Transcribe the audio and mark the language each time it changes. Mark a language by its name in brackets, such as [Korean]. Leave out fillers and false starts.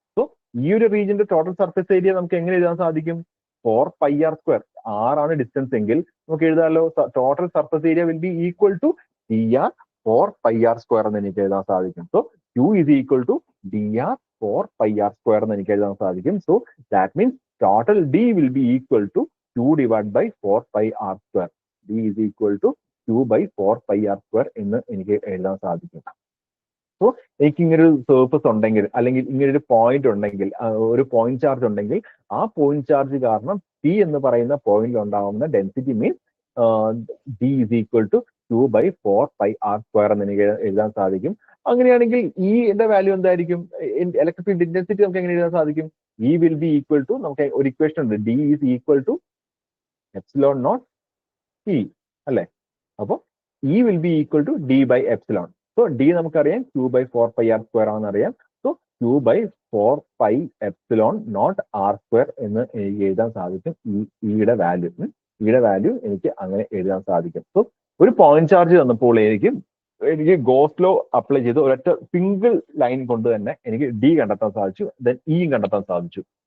[Malayalam] So ഈ ഒരു റീജിയന്റെ total surface area നമുക്ക് എങ്ങനെ എഴുതാൻ സാധിക്കും, 4πr². ആണ് ഡിസ്റ്റൻസ് എങ്കിൽ നമുക്ക് എഴുതാമല്ലോ [English] total surface area will be equal to DR 4πr² [Malayalam] എന്ന് എനിക്ക് എഴുതാൻ സാധിക്കും. [English] so Q is equal to DR 4πr² [Malayalam] എന്ന് എനിക്ക് എഴുതാൻ സാധിക്കും. [English] So that means total D will be equal to Q divided by 4πr². D is equal to Q by 4πr² [Malayalam] എന്ന് എനിക്ക് എഴുതാൻ സാധിക്കും. സോ എനിക്ക് ഇങ്ങനെ ഒരു സർഫസ് ഉണ്ടെങ്കിൽ, അല്ലെങ്കിൽ ഇങ്ങനെ ഒരു പോയിന്റ് ഉണ്ടെങ്കിൽ, ഒരു പോയിന്റ് ചാർജ് ഉണ്ടെങ്കിൽ, ആ പോയിന്റ് ചാർജ് കാരണം പി എന്ന് പറയുന്ന പോയിന്റിൽ ഉണ്ടാവുന്ന density means [English] D is equal to Q by 4πr² [Malayalam] എന്ന് എനിക്ക് എഴുതാൻ സാധിക്കും. അങ്ങനെയാണെങ്കിൽ ഈ ന്റെ വാല്യൂ എന്തായിരിക്കും, ഇലക്ട്രിക് ഫീൽഡ് ഇന്റൻസിറ്റി നമുക്ക് എങ്ങനെ എഴുതാൻ സാധിക്കും, [English] E will be equal to, [Malayalam] നമുക്ക് ഒരു ഇക്വേഷൻ ഉണ്ട്, D is equal to epsilon naught E അല്ലെ. [English] അപ്പൊ E will be equal to D by epsilon. So D [Malayalam] നമുക്കറിയാം [English] Q by 4πr² [Malayalam] ആണെന്നറിയാം. [English] so Q by 4π epsilon naught r² [Malayalam] എന്ന് എനിക്ക് എഴുതാൻ സാധിക്കും. ഇയുടെ വാല്യൂ എനിക്ക് അങ്ങനെ എഴുതാൻ സാധിക്കും. സോ ഒരു പോയിന്റ് ചാർജ് തന്നപ്പോൾ എനിക്ക് ഗോസ് ലോ അപ്ലൈ ചെയ്ത് ഒരൊറ്റ സിംഗിൾ ലൈൻ കൊണ്ട് തന്നെ എനിക്ക് ഡി കണ്ടെത്താൻ സാധിച്ചു, ദെൻ ഇയും കണ്ടെത്താൻ സാധിച്ചു.